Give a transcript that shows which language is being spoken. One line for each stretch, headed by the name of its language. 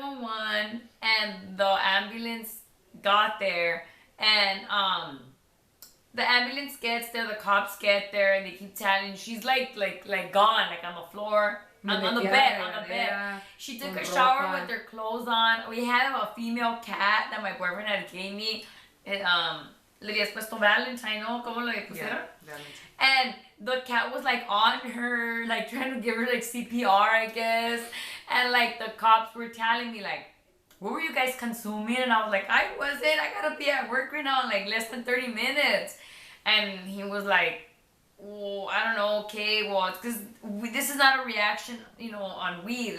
English: 911, and the ambulance got there, and the ambulance gets there, the cops get there, and they keep telling she's like gone, like on the floor, on the bed. She took a shower with her clothes on. We had a female cat that my boyfriend had gave me.
Spanish: Le habías puesto Valentine, ¿no? ¿Cómo le pusieron?
English: And the cat was like on her, like trying to give her like CPR, I guess. And like the cops were telling me like, what were you guys consuming? And I was like, I wasn't. I gotta be at work right now in like less than 30 minutes. And he was like, well, I don't know. Okay, well, it's because this is not a reaction, you know, on weed.